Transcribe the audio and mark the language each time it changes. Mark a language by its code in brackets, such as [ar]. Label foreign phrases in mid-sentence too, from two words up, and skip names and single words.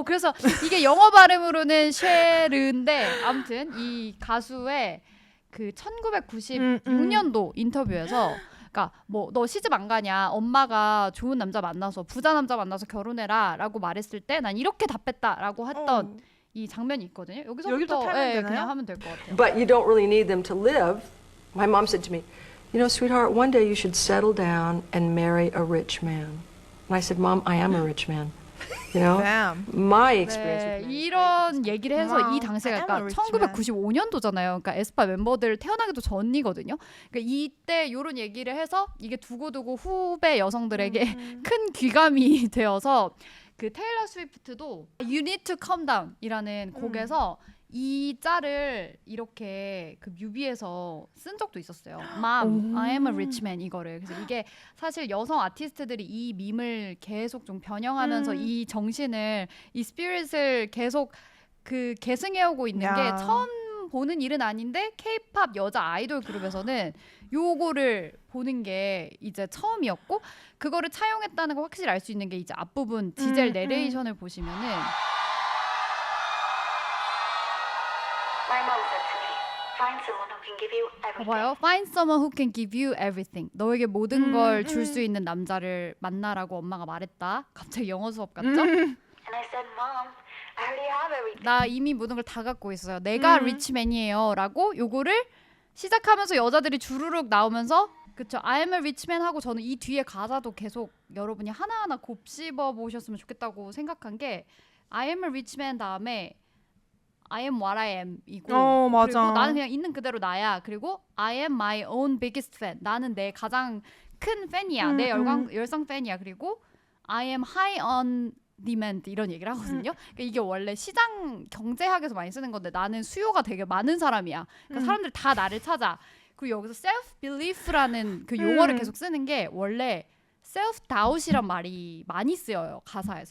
[ko] 그래서 이게 영어 발음으로는 쉐르인데 아무튼 이 가수의 그 1996년도 인터뷰에서 그러니까 뭐 너 시집 안 가냐 엄마가 좋은 남자 만나서 부자 남자 만나서 결혼해라라고 말했을 때 난 이렇게 답했다라고 했던 이 장면이 있거든요. 여기부터 여기서부터 타면 되나요? 그냥 하면 될 것 같아요. [en] But you don't really need them to live. My mom said to me, you know, sweetheart, one day you should settle down and marry a rich man. And I said, Mom, I am a rich man. You know, Damn. my experience. [ko] 네, [en] with men. [ko] 이런 얘기를 해서 [en] Wow. [ko] 이 당시가 [en] I am [ko] 그러니까 [en] a rich man. [ko] 1995년도잖아요. 그러니까 에스파 멤버들 태어나기도 전이거든요. 그러니까 이때 이런 얘기를 해서 이게 두고두고 후배 여성들에게 큰 귀감이 되어서 그 테일러 스위프트도 You Need to Calm Down이라는 곡에서 이 짤을 이렇게 그 뮤비에서 쓴 적도 있었어요. [en] Mom, I am a rich man 이거를. [ko] 그래서 이게 사실 여성 아티스트들이 이 밈을 계속 좀 변형하면서 이 정신을 이 스피릿을 계속 그 계승해오고 있는 야. 게 처음 보는 일은 아닌데 K-팝 여자 아이돌 그룹에서는 요거를 보는 게 이제 처음이었고 그거를 차용했다는 걸 확실히 알 수 있는 게 이제 앞부분 디젤 내레이션을 보시면은 [en] My mom said to me, find someone who can give you everything. [ko] 봐봐요. [en] Find someone who can give you everything. [ko] 너에게 모든 걸 줄 수 있는 남자를 만나라고 엄마가 말했다. 갑자기 영어 수업 같죠? [en] And I said, Mom, I already have everything. [ko] 나 이미 모든 걸 다 갖고 있어요. 내가 리치맨이에요. 라고 요거를 시작하면서 여자들이 주르륵 나오면서 그쵸. [en] I am a rich man [ko] 하고 저는 이 뒤에 가사도 계속 여러분이 하나하나 곱씹어 보셨으면 좋겠다고 생각한 게 [en] I am a rich man [ko] 다음에 [en] I am what I am [ko] 이고 맞아. 그리고 나는 그냥 있는 그대로 나야. [en] 그리고 I am my own biggest fan. [ko] 나는 내 가장 큰 팬이야. 내 열성 팬이야. 그리고 [en] I am high on demand [ko] 이런 얘기를 하거든요. 그러니까 이게 원래 시장 경제학에서 많이 쓰는 건데 나는 수요가 되게 많은 사람이야. 그러니까 사람들 다 나를 찾아. 그리고 여기서 [en] self belief [ko] 라는 그 용어를 계속 쓰는 게 원래 [en] self doubt [ko] 이란 말이 많이 쓰여요 가사에서.